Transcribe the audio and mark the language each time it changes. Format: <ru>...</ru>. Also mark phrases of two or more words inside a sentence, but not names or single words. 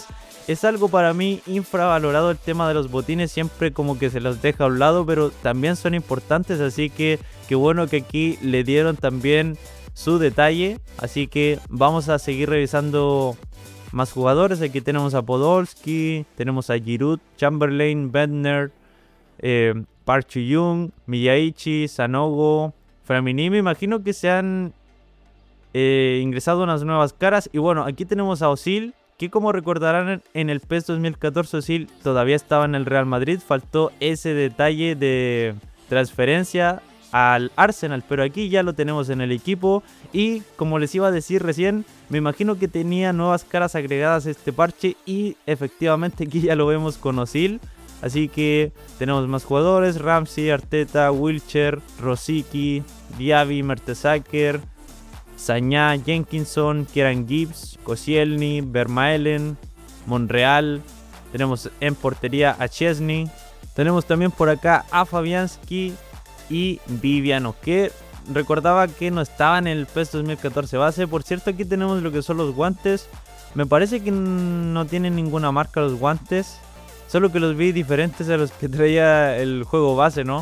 <es>Es algo para mí infravalorado el tema de los botines, siempre como que se los deja a un lado, pero también son importantes, así que qué bueno que aquí le dieron también su detalle. Así que vamos a seguir revisando más jugadores. Aquí tenemos a Podolski, tenemos a Giroud, Chamberlain, Bentner, Park Ji-young, Miyaichi, Sanogo, Flamini. Me imagino que se han ingresado unas nuevas caras. Y bueno, aquí tenemos a Özil, que como recordarán en el PES 2014 Özil todavía estaba en el Real Madrid. Faltó ese detalle de transferencia al Arsenal, pero aquí ya lo tenemos en el equipo. Y como les iba a decir recién, me imagino que tenía nuevas caras agregadas a este parche, y efectivamente aquí ya lo vemos con Özil. Así que tenemos más jugadores: Ramsey, Arteta, Wilshere, Rosicky, Diaby, Mertesacker, Sañá, Jenkinson, Kieran Gibbs, Koscielny, Vermaelen, Monreal. Tenemos en portería a Chesney. Tenemos también por acá a Fabianski y Viviano, que recordaba que no estaba en el PES 2014 base. Por cierto, aquí tenemos lo que son los guantes. Me parece que no tienen ninguna marca los guantes, solo que los vi diferentes a los que traía el juego base, ¿no?</es>